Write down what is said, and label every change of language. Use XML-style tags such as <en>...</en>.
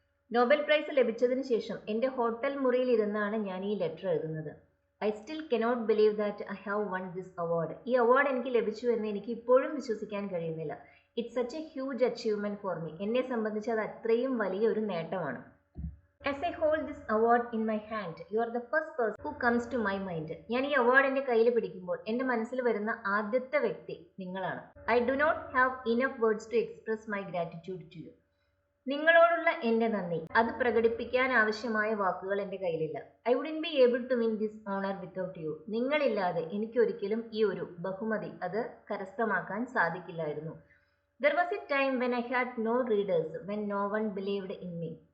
<ml>Nobel prize ലഭിച്ചതിന് ശേഷം എൻ്റെ ഹോട്ടൽ മുറിയിൽ ഇരുന്നാണ് ഞാൻ ഈ ലെറ്റർ എഴുതുന്നത്.</ml> <en>I still cannot believe that I have won this award.</en> <ml>ഈ അവാർഡ് എനിക്ക് ലഭിച്ചു എന്ന് എനിക്ക് ഇപ്പോഴും വിശ്വസിക്കാൻ കഴിയുന്നില്ല.</ml> <en>It's such a huge achievement for me.</en> <ml>എന്നെ സംബന്ധിച്ച് അത് അത്രയും വലിയ ഒരു നേട്ടമാണ്.</ml> <en>As I hold this award in my hand, you are the first person who comes to my mind.</en> <ml>ഞാൻ ഈ അവാർഡ് എൻ്റെ കയ്യിൽ പിടിക്കുമ്പോൾ എൻ്റെ മനസ്സിൽ വരുന്ന ആദ്യത്തെ വ്യക്തി നിങ്ങളാണ്.</ml> <en>I do not have enough words to express my gratitude to you.</en> <ml>നിങ്ങളോടുള്ള എൻ്റെ നന്ദി അത് പ്രകടിപ്പിക്കാൻ ആവശ്യമായ വാക്കുകൾ എൻ്റെ കയ്യിലില്ല.</ml> <en>I wouldn't be able to win this honor without you.</en> <ml>നിങ്ങളില്ലാതെ എനിക്കൊരിക്കലും ഈ ഒരു ബഹുമതി അത് കരസ്ഥമാക്കാൻ സാധിക്കില്ലായിരുന്നു.</ml> <en>There was a time when I had no readers, when no one believed in me.</en>